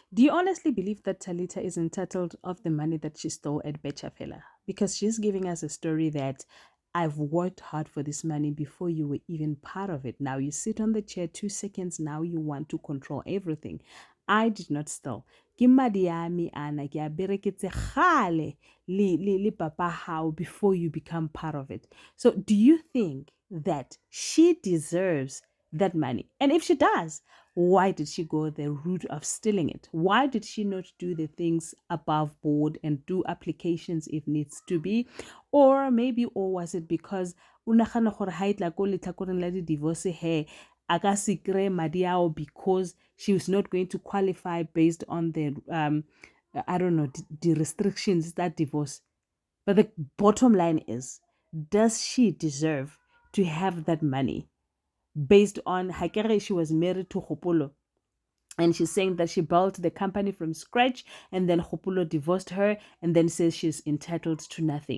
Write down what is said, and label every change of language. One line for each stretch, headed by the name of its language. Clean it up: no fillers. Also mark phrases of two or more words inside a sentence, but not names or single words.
English: Do you honestly believe that Talita is entitled of the money that she stole at Betchafela? Because she's giving us a story that I've worked hard for this money before you were even part of it. Now you sit on the chair 2 seconds, now you want to control everything. I did not steal.
Tswana: Ke madi ya me ana, ke a bereketse kgale le papa
English: how before you become part of it. So do you think that she deserves that money? And if she does, why did she go the route of stealing it? Why did she not do the things above board and do applications if needs to be? Or was it because
Tswana: o nagana gore ha e tla ko letlhakoreng la di-divorce he a ka se kry madi ao
English: because she was not going to qualify based on the I don't know the restrictions that divorce. But the bottom line is, does she deserve to have that money based on Hakere? She was married to Hopolo, and she's saying that she built the company from scratch and then Hopolo divorced her and then says she's entitled to nothing.